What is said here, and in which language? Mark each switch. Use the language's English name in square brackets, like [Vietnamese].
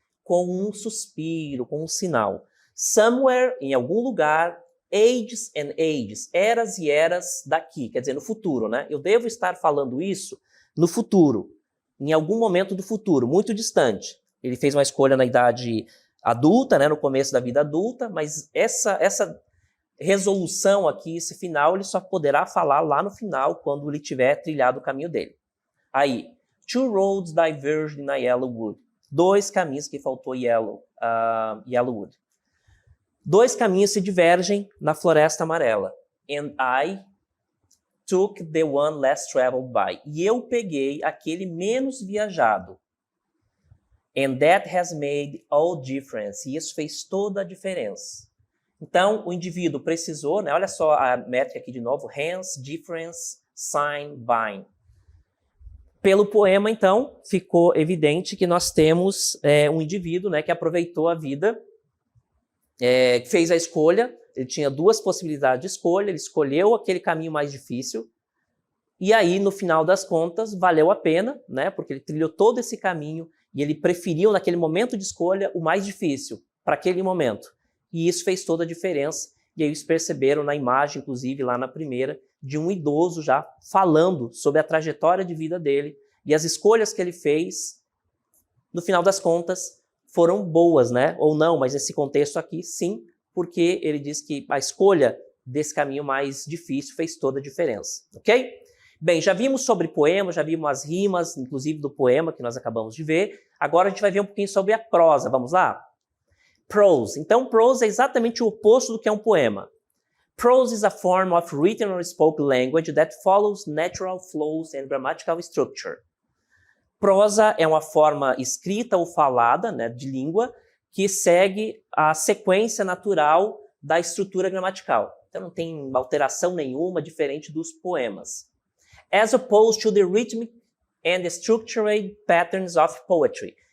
[Portuguese] Com um suspiro, com um sinal. [English] Somewhere, [Portuguese] em algum lugar, [English] ages and ages, [Portuguese] eras e eras daqui, quer dizer, no futuro, né? Eu devo estar falando isso no futuro, em algum momento do futuro, muito distante. Ele fez uma escolha na idade adulta, né, no começo da vida adulta, mas essa resolução aqui, esse final, ele só poderá falar lá no final, quando ele tiver trilhado o caminho dele. [English] Aí, two roads diverged in a yellow wood. [Portuguese] 2 caminhos, que faltou [English] yellow wood. [Portuguese] 2 caminhos se divergem na floresta amarela. [English] And I took the one less traveled by. [Portuguese] E eu peguei aquele menos viajado. [English] And that has made all difference. [Portuguese] E isso fez toda a diferença. Então, o indivíduo precisou, né? Olha só a métrica aqui de novo. [English] Hence, difference, sign, bind. [Portuguese] Pelo poema, então, ficou evidente que nós temos um indivíduo, né, que aproveitou a vida, fez a escolha. Ele tinha 2 possibilidades de escolha, ele escolheu aquele caminho mais difícil, e aí, no final das contas, valeu a pena, né, porque ele trilhou todo esse caminho, e ele preferiu, naquele momento de escolha, o mais difícil, para aquele momento. E isso fez toda a diferença, e aí eles perceberam na imagem, inclusive, lá na primeira, de um idoso já falando sobre a trajetória de vida dele, e as escolhas que ele fez, no final das contas, foram boas, né? Ou não, mas nesse contexto aqui, sim, porque ele diz que a escolha desse caminho mais difícil fez toda a diferença, ok? Bem, já vimos sobre poema, já vimos as rimas, inclusive do poema que nós acabamos de ver. Agora a gente vai ver um pouquinho sobre a prosa, vamos lá? Prose. Então, prose é exatamente o oposto do que é um poema. [English] Prose is a form of written or spoken language that follows natural flows and grammatical structure. [Portuguese] Prosa é uma forma escrita ou falada, né, de língua, que segue a sequência natural da estrutura gramatical. Então não tem alteração nenhuma, diferente dos poemas. [English] As opposed to the rhythmic and structured patterns of poetry.